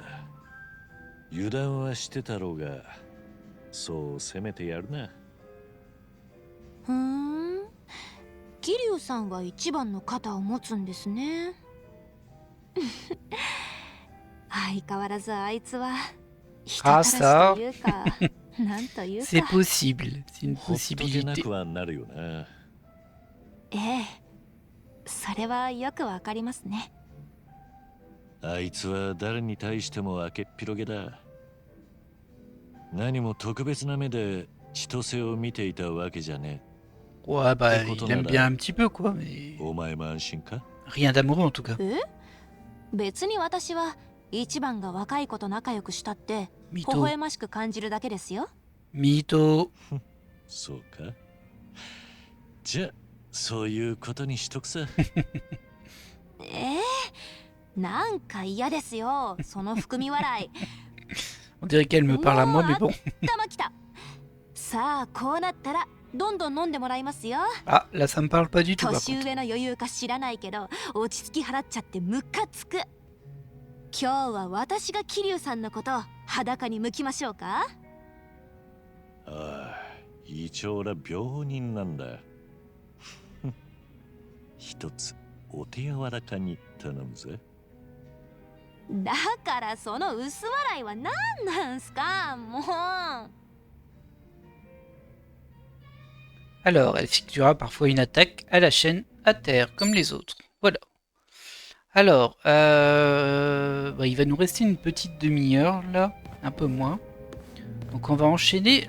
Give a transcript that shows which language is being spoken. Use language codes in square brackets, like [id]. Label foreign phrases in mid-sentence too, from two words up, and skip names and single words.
[ja] 油断はしてたろうが、そう責めてやるな。桐生さんが一番の肩を持つんですね。相変わらずあいつは人たらしというか、なんというか。 [fr] C'est possible, c'est une [ja] ほっとけな [fr] possibilité. [ja] くはなるよな。ええ、それはよくわかりますね。あいつは誰に対しても明けっぴろげだ。何も特別な目で千歳を見ていたわけじゃね [fr] Ouais, bah, Écoute, il on aime a bien la- un petit peu, quoi, mais [ja] え。お前も安心か？ [fr] rien d'amoureux en tout cas. [ja] え？別に私は一番が若い子と仲良くしたって微 [fr] Mytho. [ja] 笑ましく感じるだけですよ。 [fr] Mytho. [ja] そうか。じゃあそういうことにしとくさ。なんか嫌ですよ、その含み笑い。 [fr] On dirait qu'elle me parle à moi, mais bon. [ja] 頭きた。さあこうなったらどんどん飲んでもらいますよ。 [fr] Ah, là, ça me parle pas du tout, par [ja] 年 [fr] contre. [ja] 上の余裕か知らないけど落ち着き払っちゃってムカつく。今日は私が桐生さんのこと裸に向きましょうか。ああ、一応俺は病人なんだ。一つお手柔らかに頼むぜ。だからその薄笑いは何なんすかもう。 [fr] Alors, elle effectuera parfois une attaque à la chaîne à terre, comme les autres. Voilà. Alors, il va nous rester une petite demi-heure, là. Un peu moins. Donc on va enchaîner.